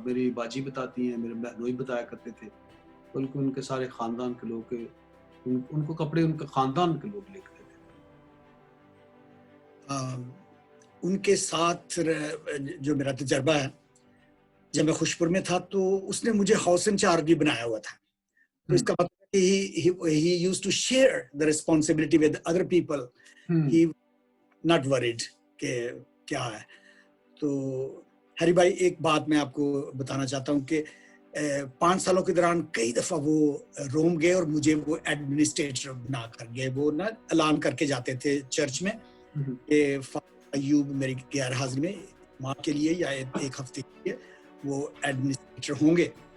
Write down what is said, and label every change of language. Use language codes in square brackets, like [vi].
[hi] मेरी बाजी बताती हैं, मेरे बहनोई बताया करते थे, बल्कि उनके सारे खानदान के लोग उनको कपड़े उनके खानदान के लोग लेकर देते थे। उनके साथ जो मेरा तजर्बा है, जब मैं खुशपुर में था तो उसने मुझे हाउस इंचार्ज भी बनाया हुआ था। तो इसका मतलब [en] he used to share the responsibility with other people. He not worried [hi] कि क्या है। तो हरी भाई, एक बात मैं आपको बताना चाहता हूँ कि 5 सालों के दौरान कई दफा वो रोम गए और मुझे वो एडमिनिस्ट्रेटर बना कर गए। वो ना ऐलान करके जाते थे चर्च में कि अयूब मेरी गैर हाजिरी में माँ के लिए या एक हफ्ते के लिए वो एडमिनिस्ट्रेटर होंगे।